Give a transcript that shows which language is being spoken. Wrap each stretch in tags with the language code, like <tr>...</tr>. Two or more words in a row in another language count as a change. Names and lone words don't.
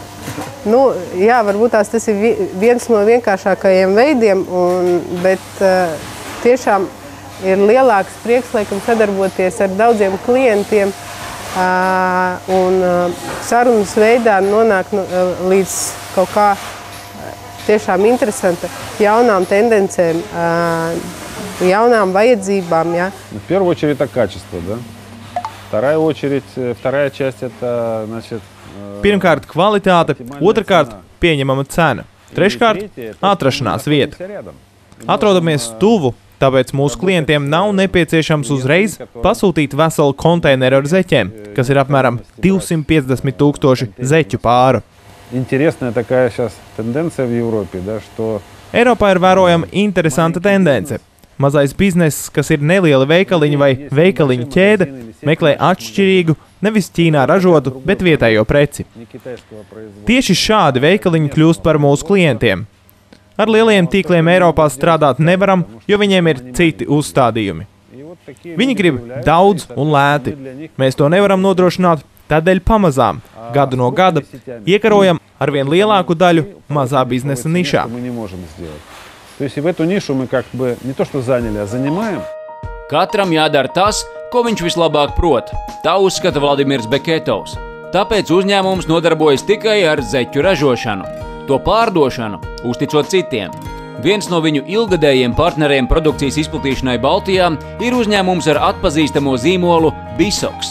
<lv>Nu, jā, varbūt tas ir viens no vienkāršākajiem veidiem, bet tiešām ir lielāks prieks, laikam, sadarboties ar daudziem klientiem un sarunas veidā nonāk līdz kaut kā tiešām interesanta jaunām tendencēm, jaunām vajadzībām. Ja?</lv> <ru>В первую очередь это качество, да? Вторая часть это, значит,</ru> <lv>Pirmkārt, kvalitāte, otrkārt, pieņemama cena, treškārt, atrašanās vieta. Atrodamies tuvu, tāpēc mūsu klientiem nav nepieciešams uzreiz pasūtīt veselu konteineru ar zeķiem, kas ir apmēram 250 000 zeķu pāru.</lv> <ru>Интересная такая сейчас тенденция в Европе, да, что</ru> <lv>Eiropā ir vērojama interesanta tendence. Mazais bizness, kas ir nelieli veikaliņi vai veikaliņu ķēde, meklē atšķirīgu, nevis Ķīnā ražotu, bet vietējo preci. Tieši šādi veikaliņi kļūst par mūsu klientiem. Ar lielajiem tīkliem Eiropā strādāt nevaram, jo viņiem ir citi uzstādījumi. Viņi grib daudz un lēti. Mēs to nevaram nodrošināt, tādēļ pamazām, gadu no gada, iekarojam arvien lielāku daļu mazā biznesa nišā.</lv> <ru>То есть в эту нишу мы как бы не то что заняли, а занимаем.</ru> <lv>Katram jādara tas, ko viņš vislabāk prot. Tā uzskata Vladimirs Beketovs. Tāpēc uzņēmums nodarbojas tikai ar zeķu ražošanu, to pārdošanu, uzticot citiem. Viens no viņu ilgadējiem partneriem produkcijas izplatīšanai Baltijā ir uzņēmums ar atpazīstamo zīmolu Bisoks.</lv>